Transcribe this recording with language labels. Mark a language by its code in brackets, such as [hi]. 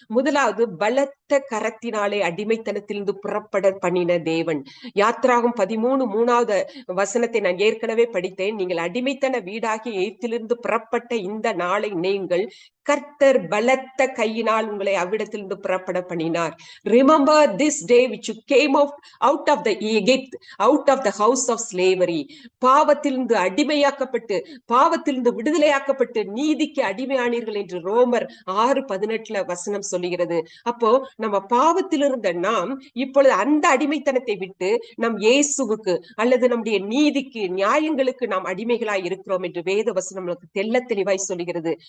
[ta] முதலாவது, பலத்த கரத்தினாலே அடிமைத்தனத்திலிருந்து புறப்பட பண்ணின தேவன். யாத்ராகம் 13:3 வசனத்தை நான் ஏற்கனவே படித்தேன். நீங்கள் அடிமைத்தன வீடாகி எகிப்திலிருந்து புறப்பட்ட இந்த நாளை நீங்கள் கர்த்தர் பலத்த கையினால் உங்களை அவ்விடத்திலிருந்து புறப்பட பண்ணினார். [en] Remember this day which you came out of the Egypt, out of the house of slavery. [ta] பாவத்திலிருந்து அடிமையாக்கப்பட்டு, பாவத்திலிருந்து விடுதலையாக்கப்பட்டு நீதிக்கு அடிமையானீர்கள் என்று ரோமர் 6:18 வசனம் சொல்லுகிறது. அப்போ நம்ம பாவத்தில் இருந்த நாம் இப்பொழுது அந்த அடிமைத்தனத்தை விட்டு நம் இயேசுவுக்கு அல்லது நம்முடைய நீதிக்கு, நியாயங்களுக்கு நாம் அடிமைகளாய் இருக்கிறோம் என்று வேத வசனம் நமக்கு தெள்ள தெளிவாய் சொல்லுகிறது.